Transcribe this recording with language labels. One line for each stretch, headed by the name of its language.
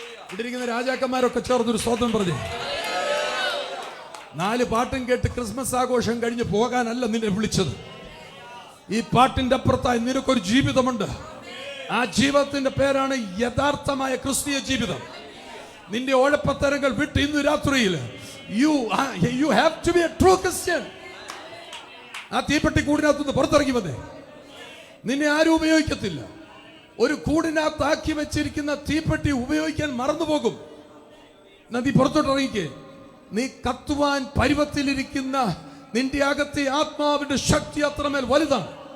Malayalam: ഇവിടെ ഇരിക്കുന്ന രാജാക്കന്മാരൊക്കെ ചേർന്നൊരു സ്വതന്ത്രം പറഞ്ഞു. 4 പാട്ടും കേട്ട് ക്രിസ്മസ് ആഘോഷം കഴിഞ്ഞ് പോകാനല്ല നിന്നെ വിളിച്ചത്. ഈ പാട്ടിന്റെ അപ്പുറത്തായി നിനക്കൊരു ജീവിതമുണ്ട്. ആ ജീവിതത്തിന്റെ പേരാണ് യഥാർത്ഥമായ ക്രിസ്തീയ ജീവിതം. നിന്റെ ഓഴപ്പത്തരങ്ങൾ വിട്ട് ഇന്ന് രാത്രിയിൽ
English: you have to be a true Christian.
Malayalam: ആ തീപ്പെട്ടി കൂടിനകത്തുനിന്ന് പുറത്തിറങ്ങി വന്നേ. നിന്നെ ആരും ഉപയോഗിക്കത്തില്ല. ഒരു കൂടിനകത്താക്കി വെച്ചിരിക്കുന്ന തീപ്പെട്ടി ഉപയോഗിക്കാൻ മറന്നുപോകും. നീ പുറത്തോട്ട് ഇറങ്ങിക്കേ. നീ കത്തുവാൻ പരുവത്തിലിരിക്കുന്ന നിന്റെ അകത്തെ ആത്മാവിന്റെ ശക്തി അത്രമേൽ വലുതാണ്.